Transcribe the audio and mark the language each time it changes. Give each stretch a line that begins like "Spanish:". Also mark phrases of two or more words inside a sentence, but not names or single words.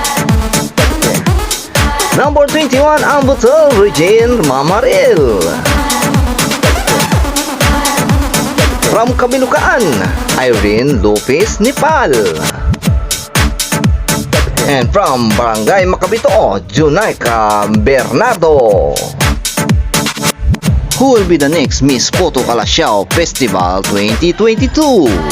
English: Number 21, Ambutal, Regine Mamaril. From Kabilukaan, Irene Lopez Nipal. And from Barangay Makabito, Junaika Bernardo. Who will be the next Miss Puto Calasiao Festival 2022?